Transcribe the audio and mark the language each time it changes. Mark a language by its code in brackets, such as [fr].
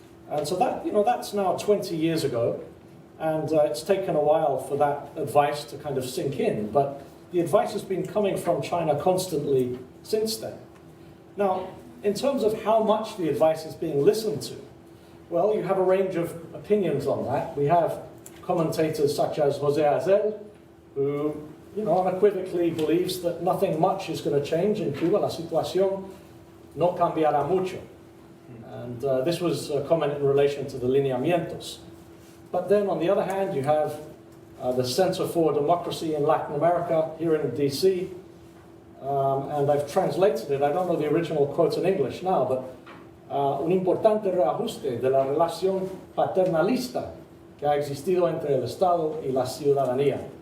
[en] And so that, that's now 20 years ago, and it's taken a while for that advice to kind of sink in, but the advice has been coming from China constantly since then. Now, in terms of how much the advice is being listened to, well, you have a range of opinions on that. We have commentators such as Jose Azel, who unequivocally believes that nothing much is going to change in Cuba. [es] La situación no cambiará mucho. [en] And this was a comment in relation to the lineamientos. But then, on the other hand, you have the Center for Democracy in Latin America here in DC. And I've translated it. I don't know the original quote in English now, but [es] un importante reajuste de la relación paternalista que ha existido entre el Estado y la ciudadanía.